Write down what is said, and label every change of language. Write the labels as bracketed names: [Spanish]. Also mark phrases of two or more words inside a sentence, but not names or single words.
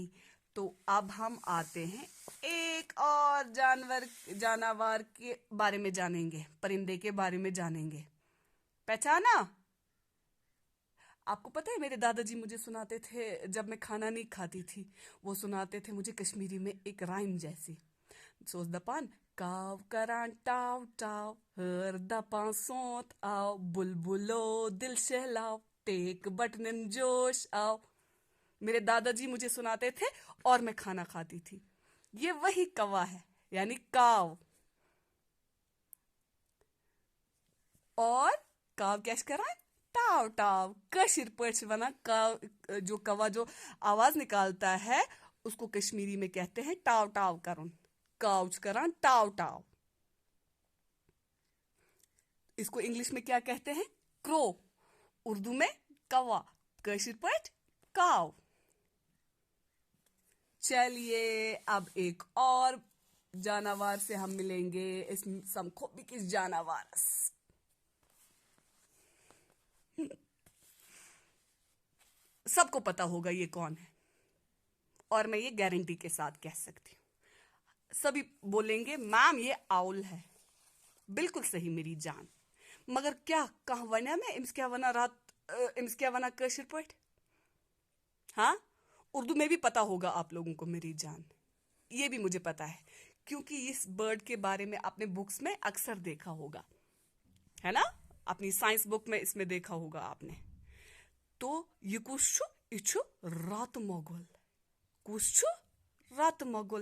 [Hindi] तो अब हम आते हैं एक और जानवर के बारे में जानेंगे, परिंदे के बारे में जानेंगे। पहचाना? आपको पता है मेरे दादाजी मुझे सुनाते थे जब मैं खाना नहीं खाती थी, वो सुनाते थे मुझे कश्मीरी में एक राइम जैसी। [Kashmiri] सोच दपान काव करान टाव टाव, हर दपान सोत आओ, बुलबुलो दिल सहलाओ, टेक बटन जोश आओ। [Hindi] मेरे दादाजी मुझे सुनाते थे और मैं खाना खाती थी। ये वही कौवा है, यानी काव। और [Kashmiri] काव क्या करा? टाव टाव। कशिर पट वना काव, [Hindi] जो कौवा जो आवाज निकालता है उसको कश्मीरी में कहते हैं [Kashmiri] टाव टाव करुन। काउच करान टाव टाव। [Hindi] इसको इंग्लिश में क्या कहते हैं? क्रो। उर्दू में कौवा, [Kashmiri] कशिर पट काव। [Hindi] चलिए अब एक और जानवर से हम मिलेंगे। इस समखो भी किस जानवर? सबको पता होगा ये कौन है, और मैं ये गारंटी के साथ कह सकती हूँ। सभी बोलेंगे मैम ये आउल है। बिल्कुल सही मेरी जान। [Kashmiri] मगर क्या कह वना में इम्स क्या वना कशिर पट? [Hindi] हाँ, उर्दू में भी पता होगा आप लोगों को मेरी जान। ये भी मुझे पता है क्योंकि इस बर्ड के बारे में आपने बुक्स में अक्सर देखा होगा, है ना? अपनी साइंस बुक में इसमें देखा होगा आपने। तो ये [Kashmiri] कुछ इछु रात मोगल, कुछ रात मोगल।